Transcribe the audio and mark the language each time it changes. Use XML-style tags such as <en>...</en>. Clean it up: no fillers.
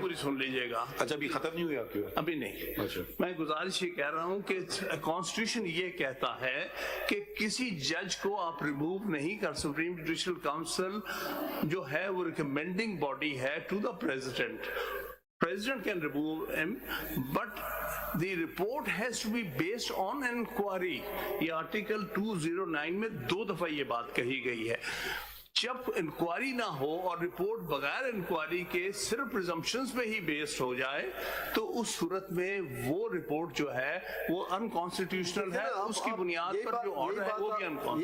<ur>پوری سن لیجیے گا. اچھا ابھی ختم نہیں ہوئی آپ کی بات؟ ابھی نہیں. میں گزارش یہ کہہ رہا ہوں کہ کانسٹیٹیوشن یہ کہتا ہے کہ کسی جج کو آپ ریموو نہیں کر. سپریم جوڈیشل کاؤنسل جو ہے وہ ریکمینڈنگ باڈی ہے</ur> <en>To the President. President can remove him, but the report has to be based on inquiry.</en> <ur>یہ آرٹیکل 209 میں 2 دفعہ یہ بات کہی گئی ہے. جب انکوائری نہ ہو اور رپورٹ بغیر انکوائری کے صرف پریزمپشنز پہ ہی بیسڈ ہو جائے تو اس صورت میں وہ رپورٹ جو ہے وہ انکانسٹیٹیوشنل ہے. اس کی بنیاد پر جو آرڈر ہے وہ بھی انکانسٹیٹیوشنل.</ur>